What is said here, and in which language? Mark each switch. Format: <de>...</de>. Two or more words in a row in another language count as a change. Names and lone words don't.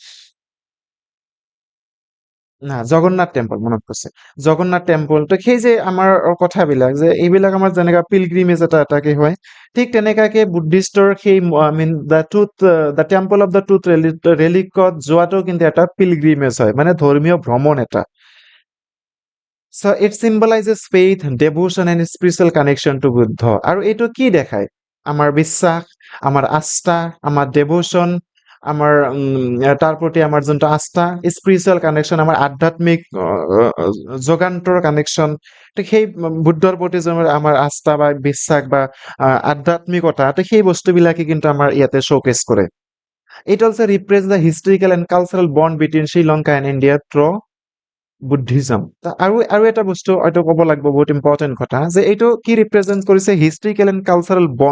<as>না জগন্নাথ টেম্পল মনত পৰিছে জগন্নাথ টেম্পল তো সেই যে আমাৰ কথাবিলাক যে এইবিলাক আমাৰ যেনেকা পিলগ্ৰিমেজ এটা এটাকে হয় ঠিক তেনেকাকে বুদ্ধিষ্টৰ সেই</as> <en>I mean the temple of the tooth</en> <as>ৰেলিকত যোৱাটো কিন্তু এটা পিলগ্ৰিমেজ হয় মানে ধৰ্মীয় ভ্ৰমণ এটা</as> <en>So it symbolizes faith, devotion and spiritual connection to</en> <as>বুদ্ধ আৰু এইটো কি দেখায় আমাৰ বিশ্বাস আমাৰ আস্থা আমাৰ devotion আমাৰ তাৰ প্ৰতি আমাৰ যোনটো আস্থা</as> <en>spiritual connection</en> <as>আমাৰ আধ্যাত্মিক যোগান্তৰ কানেকশ্যন তো সেই বুদ্ধৰ প্ৰতি যে আমাৰ আস্থা বা বিশ্বাস বা আধ্যাত্মিকতা তো সেই বস্তুবিলাকে কিন্তু আমাৰ ইয়াতে শ্ব'কেছ কৰে</as> <en>it also represent the historical and cultural bond between Sri Lanka and India through Buddhism</en> <as>আৰু আৰু এটা বস্তু এইটো ক'ব লাগিব বহুত ইম্পৰ্টেণ্ট কথা যে এইটো কি ৰিপ্ৰেজেণ্ট কৰিছে</as> <en>historical and cultural</en>